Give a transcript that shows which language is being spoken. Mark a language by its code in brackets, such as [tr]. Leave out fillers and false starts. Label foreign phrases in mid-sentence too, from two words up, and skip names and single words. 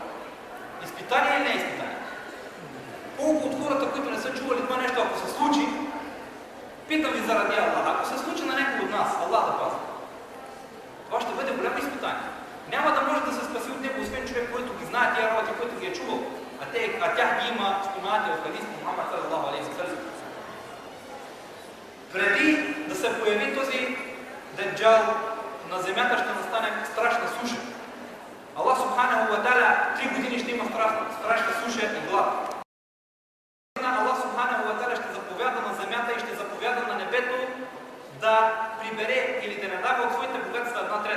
[bg] Изпитание или не е изпитание? Колко от хората, които не са чували това нещо, ако се случи, питам ви заради Аллах, ако се случи на някой от нас, Аллах да пази, това ще бъде голямо изпитание. Няма да може да се спаси от него, освен човек, който ги знае тия работи, който ги е чувал. А тях ги има споменати в хадис на Мухаммад [ar] صلى الله عليه وسلم. [bg] Преди да се появи този Даджал, на земята ще настане страшна суша. [ar] الله سبحانه وتعالى [bg] 3 години ще има страшна суша и глад. [ar] الله سبحانه وتعالى [bg] ще заповяда на земята и ще заповяда на небето да прибере или да не дава от своите богатства 1/3.